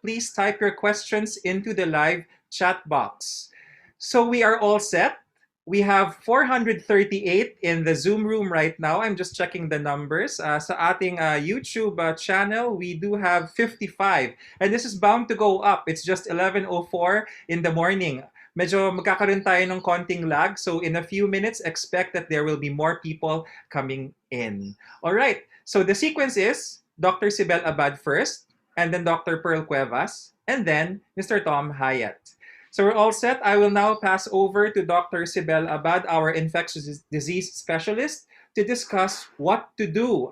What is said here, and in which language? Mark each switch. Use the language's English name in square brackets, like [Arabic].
[English] Please type your questions into the live chat box. So we are all set. We have 438 in the Zoom room right now. I'm just checking the numbers. [Filipino] Sa ating YouTube channel, [English] we do have 55. And this is bound to go up. It's just 11:04 in the morning. [Filipino] Medyo magkakaroon tayo ng konting lag. [English] So in a few minutes, expect that there will be more people coming in. All right. So the sequence is Dr. Sibel Abad first, and then Dr. Pearl Cuevas, and then Mr. Tom Hayet. So we're all set. I will now pass over to Dr. Sibel Abad, our infectious disease specialist, to discuss what to do.